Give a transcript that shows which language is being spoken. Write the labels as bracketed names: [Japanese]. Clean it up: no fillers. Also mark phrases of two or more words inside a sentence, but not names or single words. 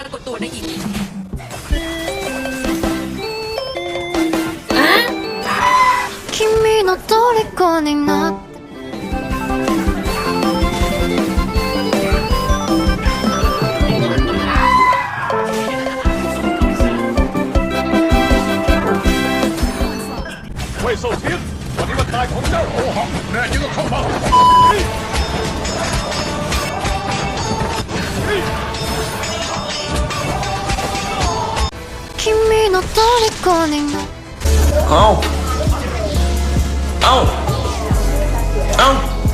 [Thai] ากฏตัวได้อีก [Japanese] 君の虜になって [Thai] เว่ยโซเทียนวันนี้วันตายของเจ้าโอหังแน่จริงก็เข้ามา [Japanese] 君の虜になって [Thai] เอา